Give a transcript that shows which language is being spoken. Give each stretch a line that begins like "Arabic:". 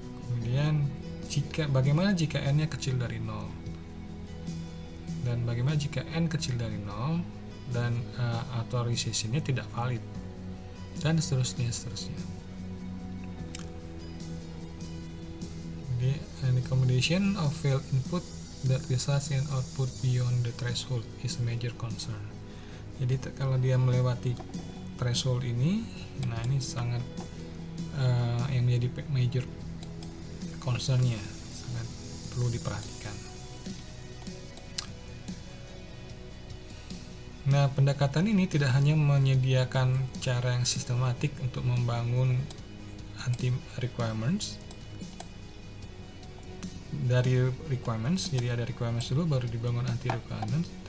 Indonesian: Kemudian bagaimana jika n-nya kecil dari 0, dan bagaimana jika n kecil dari 0 dan authorization-nya tidak valid, dan seterusnya.
English: Jadi accommodation of failed input that results in output beyond the threshold is a major concern.
Indonesian: Jadi kalau dia melewati threshold ini, nah ini sangat yang menjadi major concern-nya, sangat perlu diperhatikan. Nah, pendekatan ini tidak hanya menyediakan cara yang sistematik untuk membangun anti requirements dari requirements, jadi ada requirements dulu baru dibangun anti requirements.